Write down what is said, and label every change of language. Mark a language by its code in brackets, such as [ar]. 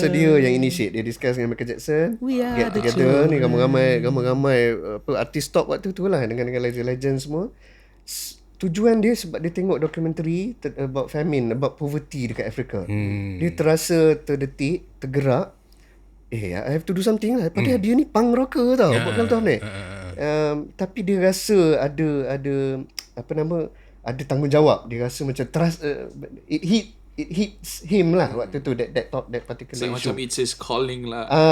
[ms] So dia yang initiate, dia discuss dengan Michael Jackson. [en] Get together [ms] ni, ramai artis top waktu tu lah, dengan legend-legend semua. Tujuan dia sebab dia tengok dokumentari [en] about famine, about poverty [ms] dekat Afrika. Dia terasa terdetik, tergerak. [en] I have to do something lah. [ms] Padahal dia ni punk rocker tau, Bob Geldof ni. Tapi dia rasa ada ada tanggungjawab. Dia rasa macam [en] trust, it hits him [ms] lah waktu tu, [en] that particular issue. [ms] Macam [en] it's his calling lah.